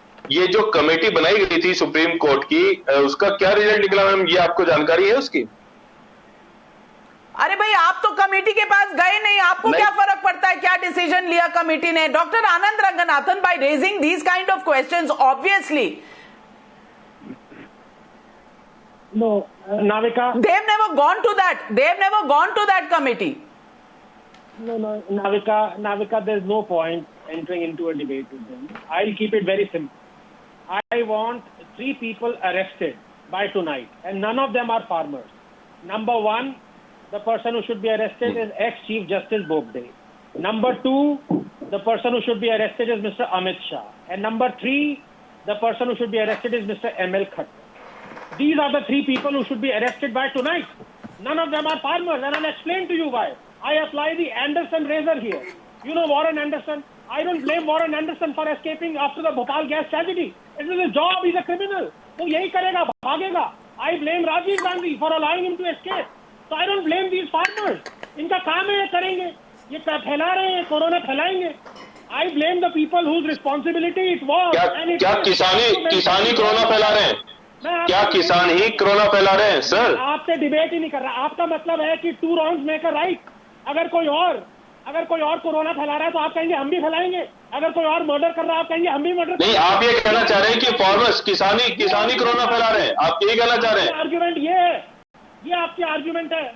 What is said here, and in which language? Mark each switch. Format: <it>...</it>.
<hi>ये जो कमेटी बनाई गई थी सुप्रीम कोर्ट की, उसका क्या रिजल्ट निकला मैम, ये आपको जानकारी है उसकी? अरे भाई, आप तो कमेटी के पास गए नहीं, आपको नहीं। क्या फर्क पड़ता है क्या डिसीजन लिया कमेटी ने? Doctor Anand Ranganathan,</hi> <en>By raising these kind of questions, obviously No, Navika. they've never gone to that committee. No, Navika. There's no point entering into a debate with them. I'll keep it very simple. I want 3 people arrested by tonight, and none of them are farmers. Number 1, the person who should be arrested is ex-Chief Justice Bobde. Number 2, the person who should be arrested is Mr. Amit Shah. And number 3, the person who should be arrested is Mr. ML Khattar. These are the 3 people who should be arrested by tonight. None of them are farmers, and I'll explain to you why. I apply the Anderson razor here. You know Warren Anderson? I don't blame Warren Anderson for escaping after the Bhopal gas tragedy. It was his job. He's a criminal.</en> <hi>वो यही करेगा, भागेगा.</hi> <en>I blame Rajiv Gandhi for allowing him to escape. So I don't blame these farmers.</en> <hi>इनका काम है, ये करेंगे. ये फैला रहे हैं, corona फैलाएंगे.</hi> <en>I blame the people whose responsibility it was.</en> <hi>क्या किसानी कोरोना फैला रहे हैं? क्या किसान ही कोरोना फैला रहे हैं सर? आपसे डिबेट ही नहीं कर रहा। आपका मतलब है कि</hi> <en>2 wrongs make a right.</en> <hi>अगर कोई और कोरोना फैला रहा है तो आप कहेंगे हम भी फैलाएंगे। अगर कोई और मर्डर कर रहा है आप कहेंगे हम भी मर्डर। नहीं, आप ये कहना चाह रहे हैं कि फार्मर्स किसानी कोरोना फैला रहे हैं, आप यही कहना चाह रहे हैं? आर्ग्यूमेंट ये है, ये आपकी आर्ग्यूमेंट है।</hi>